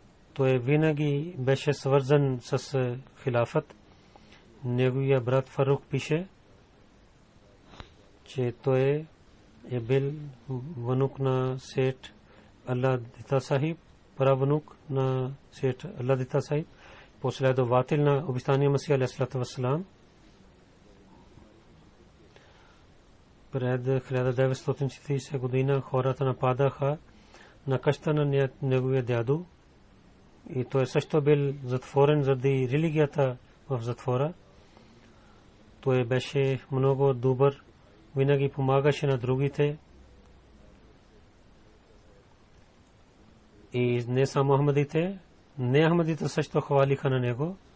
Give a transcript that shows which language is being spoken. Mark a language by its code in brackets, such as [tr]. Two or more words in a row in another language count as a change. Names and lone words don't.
[bg] той винаги беше свързан с хилафът. Неговия брат Фарук пише, че той е бил внук на Сет Алла Дита Сахиб, правнук на Сет Алла Дита Сахиб, последовател на обещания Масия [ar] عليه الصلاة والسلام. [bg] Пред 1940 година хората нападаха на къща на неговия дядо и той също бил затворен заради религията в затвора. Той беше много добър, винаги помагаше на другите и не само ахмадите, не ахмадите също хвалиха на него.